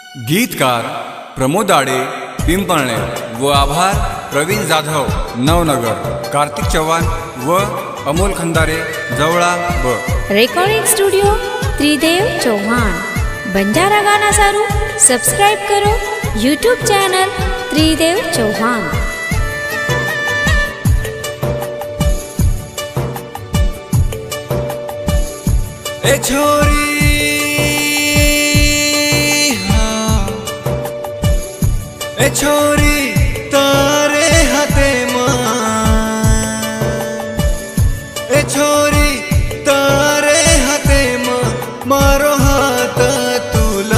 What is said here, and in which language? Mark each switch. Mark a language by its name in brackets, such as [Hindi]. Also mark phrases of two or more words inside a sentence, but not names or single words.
[Marathi] गीतकार प्रमोद आडे पिंपळणे व आभार प्रवीण जाधव नवनगर, कार्तिक चव्हाण व अमोल खंदारे जवळा ब। [English] recording studio त्रिदेव चौहान। [Lambadi] बंजारा गाना सारू सब्सक्राइब करो यूट्यूब चैनल त्रिदेव चौहान। ए छोरी ए छोरी तारे हाथे ए छोरी तारे हाथे मारो हाथ तुला।